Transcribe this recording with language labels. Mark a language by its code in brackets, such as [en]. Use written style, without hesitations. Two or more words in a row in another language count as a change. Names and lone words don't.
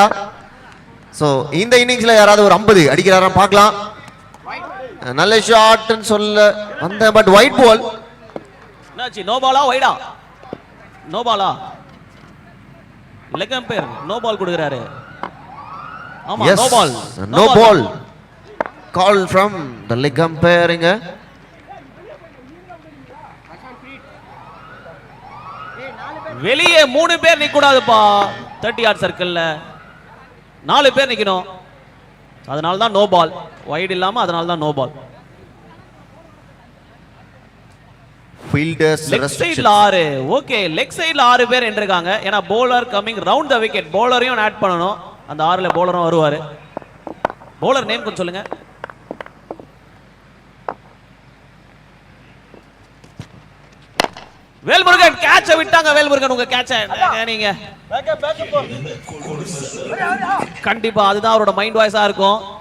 [ta] ஸோ இந்த இன்னிங்ஸ்ல யாராவது ஒரு 50 அடிக்கிறாரான்னு பார்க்கலாம். நல்ல ஷாட்னு சொல்ல வந்த, பட் [en] white ball. [ta] என்னாச்சு? [en] no ball [ta] வைடா? [en] no ball? leg umpire no ball [ta] கொடுக்கறாரு. ஆமா [en] Yes, no ball. no ball. Call from the leg umpire இங்க. [ta] வெளியே 3 பேர் நிக்க கூடாதுப்பா 30 [en] yard circle. [ta] 4 பேர் நிக்கணும். அதனால தான் [en] no ball. [ta] வைட் இல்லாம அதனால தான் [en] no ball. Fielders leg side [ta] 6. ஓகே, [en] leg side [ta] 6 பேர் இருக்காங்க. [en] ஏனா bowler coming round the wicket. [ta] bowlerரையும் ஆட் பண்ணனும். அந்த 6ல bowlerரும் வருவாரு. [en] bowler name [ta] கொஞ்சம் சொல்லுங்க. வேல்முருகன் கேட்ச விட்டாங்க. வேல்முருகன் உங்க கேட்ச நீங்க பேக்கப் போ. கண்டிப்பா அதுதான் அவரோட [en] mind voice [ta] இருக்கும்.